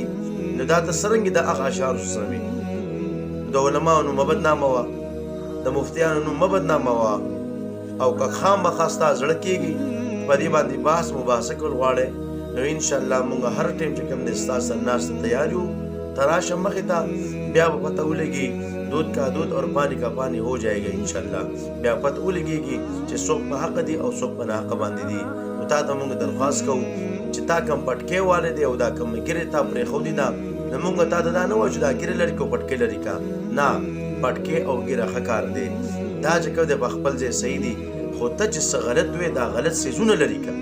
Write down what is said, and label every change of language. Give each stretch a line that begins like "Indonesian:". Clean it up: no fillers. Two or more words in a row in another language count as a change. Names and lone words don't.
Pashto: نو دا ته څرنګې د هغه اشعارو سره وي. د علماو نوم مه بدناموه، د مفتیانو نوم مه بدناموه، او که خامخا ستا زړه کېږي په دې باندې بحث مباحثه کول غواړې نو انشاءالله موږ هر ټایم چې کوم دی ستا سره ناسته تیار یو. ته راشه مخې ته، بیا به پته ولګي
Urdu: دود کا دود اور پانی کا پانی ہو جائے گا
Pashto: انشاءالله. بیا پته ولګېږي چې څوک په حق دي او څوک په ناحقه باندې دي. نو تا ته موږ درخواست کوو چې تا کوم پټکې والی دی او دا کوم ګیرې تا پرېښودي ده، نو موږ تا ته دا نه وایو چې دا ګیرې لرې کړو پټکې لرې کا. نه، پټکې او ګیره ښه کار دی. دا چې کوم دی په خپل ځای صحیح دي، خو ته چې څه غلط وې دا غلط څیزونه لرې کا.